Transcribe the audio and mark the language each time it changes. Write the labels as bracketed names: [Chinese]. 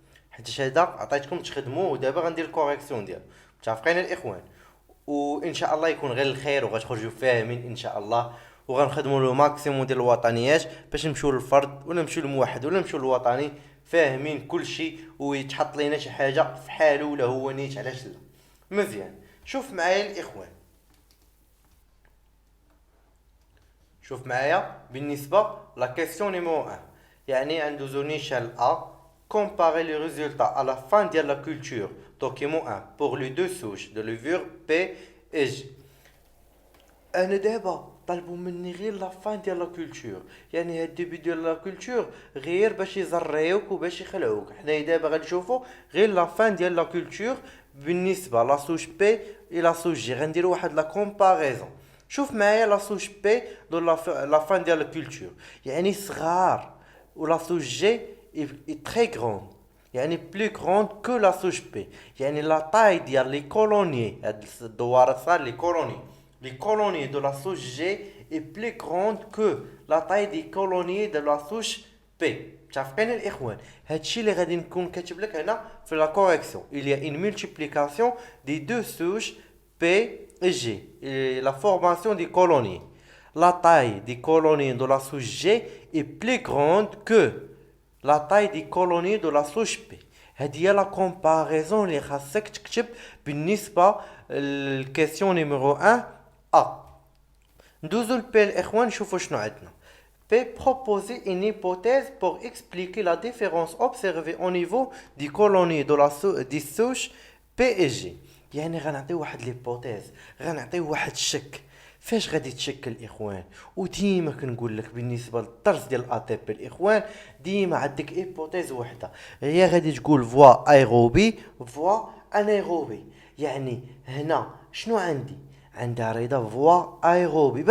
[Arabic] حيتاش هذا عطيتكم تخدموه ودابا غندير الكوريكسيون ديالو. متفقين الاخوان؟ وان شاء الله يكون غير الخير وغتخرجوا فاهمين ان شاء الله، وغنخدموا له ماكسيموم ديال الوطنيات باش نمشيو للفرد ولا نمشيو للموحد ولا نمشيو للوطني فاهمين كل شيء، ويتحط لينا شي حاجه في حاله ولا هو نيت علاش لا. مزيان، شوف معايا الاخوان، شوف معايا بالنسبه لا كيسيون نيميرو 1. يعني ندوزو نيشان ا [French] comparer les résultats à la fin de la culture document 1 pour les deux souches de levure P et G. [Arabic] انا دابا طلبوا مني غير لا فان ديال لا كولتور، يعني هاد الديبي ديال لا كولتور غير باش يزريوك وباش يخلعوك. حنايا دابا غنشوفوا غير لا فان ديال لا كولتور بالنسبه لا سوش بي اي لا سوش جي. غنديروا واحد لا كومباريزون. شوف معايا لا سوش بي دو لا فان ديال لا كولتور، يعني صغار، ولا سوش جي اي تري غروند، يعني بلو غروند كو لا سوش بي. يعني لا طاي ديال لي كولوني، [French] هاد الدوار الصغار لي كولوني، les colonies de la souche G est plus grande que la taille des colonies de la souche P. [Arabic] متفقين الاخوان؟ هادشي اللي غادي نكون كاتب لك هنا في لا كوريكسيون. [French] il y a une multiplication des deux souches P et G et la formation des colonies. La taille des colonies de la souche G est plus grande que la taille des colonies de la souche P. [Arabic] هذه هي لا كومباريزون اللي خاصك تكتب بالنسبه للكيسيون نيميرو 1 A. ندوزو لبي الاخوان، نشوفو شنو عندنا. [French] P proposer une hypothèse pour expliquer la différence observée au niveau des colonies de des souches P et G. [Arabic] يعني غنعطيو واحد ليبوتيز، غنعطيو واحد الشك. فاش غادي تشكل الاخوان؟ وديما كنقول لك بالنسبه للدرس ديال اي تي بي الاخوان، ديما عندك ايبوتيز وحده هي غادي تقول فوا ايروبي فوا انيروبي. يعني هنا شنو عندي رضا فوا ايروبي.